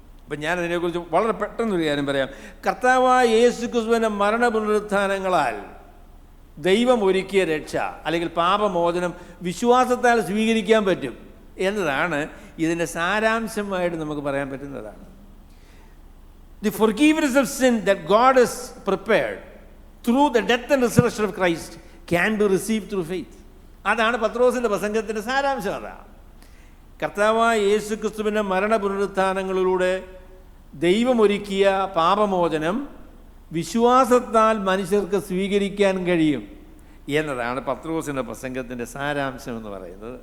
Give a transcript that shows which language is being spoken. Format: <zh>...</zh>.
<ml>അപ്പം ഞാനതിനെക്കുറിച്ച് വളരെ പെട്ടെന്നൊരു കാര്യം പറയാം. കർത്താവായ യേശുക്രിസ്തുവിൻ്റെ മരണ പുനരുത്ഥാനങ്ങളാൽ ദൈവം ഒരുക്കിയ രക്ഷ അല്ലെങ്കിൽ പാപമോചനം വിശ്വാസത്താൽ സ്വീകരിക്കാൻ പറ്റും എന്നതാണ് ഇതിൻ്റെ സാരാംശമായിട്ട് നമുക്ക് പറയാൻ പറ്റുന്നതാണ്.</ml> <en>The forgiveness of sin that God has prepared through the death and resurrection of Christ can be received through faith.</en> <ml>അതാണ് പത്രോസിൻ്റെ പ്രസംഗത്തിൻ്റെ സാരാംശം. അതാണ് കർത്താവായ യേശുക്രിസ്തുവിൻ്റെ മരണ പുനരുത്ഥാനങ്ങളിലൂടെ ദൈവമൊരുക്കിയ പാപമോചനം വിശ്വാസത്താൽ മനുഷ്യർക്ക് സ്വീകരിക്കാൻ കഴിയും എന്നതാണ് പത്രോസിൻ്റെ പ്രസംഗത്തിൻ്റെ സാരാംശം എന്ന് പറയുന്നത്.</ml>